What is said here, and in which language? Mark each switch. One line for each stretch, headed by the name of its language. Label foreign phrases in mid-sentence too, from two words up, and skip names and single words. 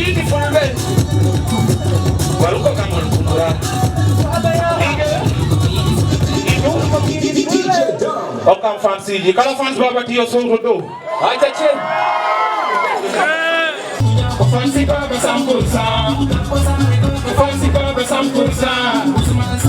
Fula: Fulɓe. Waru ko kam on kumura. Hokkam fans ji. Kala fans Baba T yo sowto ɗo. Aca, cen. Ko fans Baba
French: cent pour cent.
Fula: Ko fans Baba
French: cent pour cent.